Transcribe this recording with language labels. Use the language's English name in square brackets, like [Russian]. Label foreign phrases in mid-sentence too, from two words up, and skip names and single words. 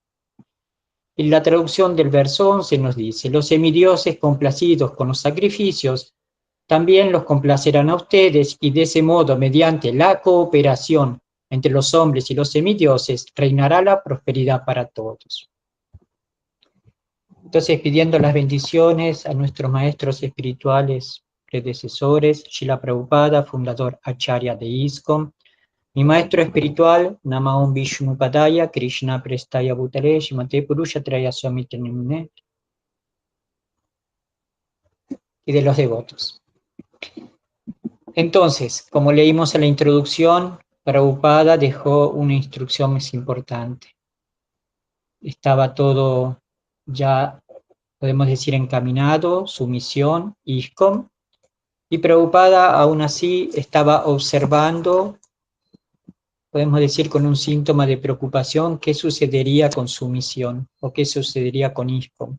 [Spanish] En la traducción del verso 11 nos dice: los semidioses complacidos con los sacrificios también los complacerán a ustedes, y de ese modo, mediante la cooperación entre los hombres y los semidioses, reinará la prosperidad para todos. Entonces, pidiendo las bendiciones a nuestros maestros espirituales predecesores, Srila Prabhupada, fundador Acharya de ISKCON, mi maestro espiritual, [Sanskrit] नमो विष्णुपादाय, कृष्णप्रेष्ठाय भूतले, श्रीमते पुरुषत्राय स्वामिन् इति नामिने, [Spanish] y de los devotos. Entonces, como leímos en la introducción, Prabhupada dejó una instrucción más importante. Estaba todo ya, podemos decir, encaminado, su misión, ISKCON, y Prabhupada aún así estaba observando, podemos decir con un síntoma de preocupación, qué sucedería con su misión, o qué sucedería con ISKCON.